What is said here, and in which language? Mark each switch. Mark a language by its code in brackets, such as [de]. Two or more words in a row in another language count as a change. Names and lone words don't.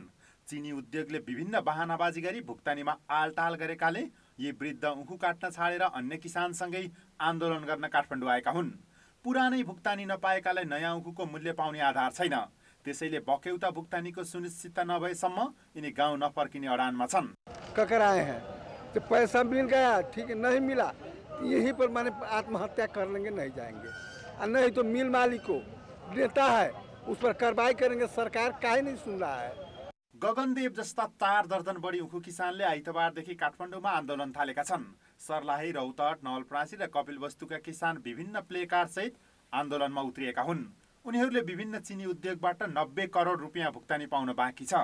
[ne] चीनी उद्योगले विभिन्न बहानाबाजी गरी भुक्तानीमा आलटाल गरेकाले यी वृद्ध उखु काट्न छाडेर अन्य किसानसँगै आन्दोलन गर्न काठमाडौँ आएका हुन्। पुरानै भुक्तानी नपाएकालाई नयाँ उखुको मूल्य पाउने आधार छैन। त्यसैले बक्यौता भुक्तानीको सुनिश्चितता नभएसम्म यिनी गाउँ नफर्किने अडानमा छन्। [hi] ककर आए हैं तो पैसा मिल गया ठीक है, नहीं मिला यहीं पर माने आत्महत्या कर लेंगे, नहीं जाएंगे। और नहीं तो मिल मालिक को देता है उस पर कार्रवाई करेंगे। सरकार काहे नहीं सुन रहा है। [ne] गगनदेव जस्ता 4 दर्जन बढी उखु किसानले आइतबारदेखि काठमाडौँमा आन्दोलन थालेका छन्। सर्लाही, रौतहट, नवलपरासी र कपिलवस्तुका किसान विभिन्न प्लेकार्ड सहित आन्दोलनमा उत्रिएका हुन्। उनीहरूले विभिन्न चिनी उद्योगबाट 90 करोड रुपियाँ भुक्तानी पाउन बाँकी छ।